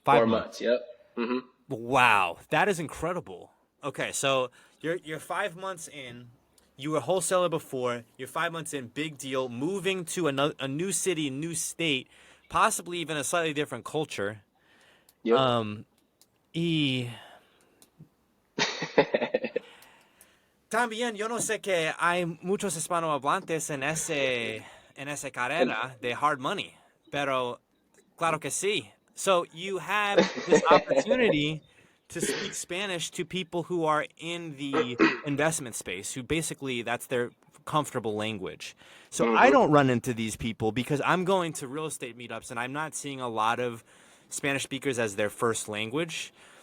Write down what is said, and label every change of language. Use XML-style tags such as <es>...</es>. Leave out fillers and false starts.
<en>5 months, yep. Mm-hmm. Wow, that is incredible. Okay, so you're 5 months in. You were a wholesaler before. You're 5 months in, big deal, moving to a new city, new state. possibly even a slightly different culture. Yep.</en> <es>Y también yo no sé que hay muchos hispanohablantes en esa</es> <en>And</en> <es>carrera de hard money, pero claro que sí.</es> <en>So you have this opportunity to speak Spanish to people who are in the investment space, who basically that's their comfortable language. So I hmm don't run into these people because I'm going to real estate meetups and I'm not seeing a lot of Spanish speakers as their first language.</en>